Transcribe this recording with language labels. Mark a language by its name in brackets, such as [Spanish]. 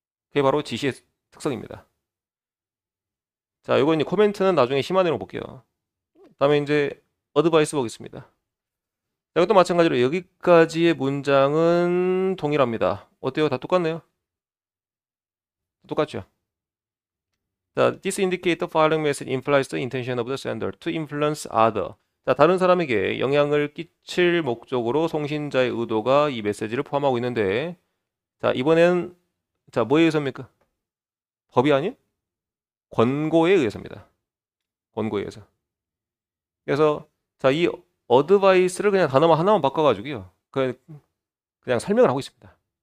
[Korean] 그게 바로 지시의 특성입니다. 자, 이거 이제 코멘트는 나중에 심화내용 볼게요. 다음에 이제 어드바이스 보겠습니다. 자, 이것도 마찬가지로 여기까지의 문장은 동일합니다. 어때요? 다 똑같네요? 똑같죠? [English] 자, this indicate the following message implies the intention of the sender to influence other. [Korean] 자, 다른 사람에게 영향을 끼칠 목적으로 송신자의 의도가 이 메시지를 포함하고 있는데, 자, 이번엔 자, 뭐에 의해서입니까? 법이 아닌 권고에 의해서입니다. 권고에 의해서. 그래서 자, 이 어드바이스를 그냥 단어만 하나만 바꿔가지고요, 그냥 설명을 하고 있습니다.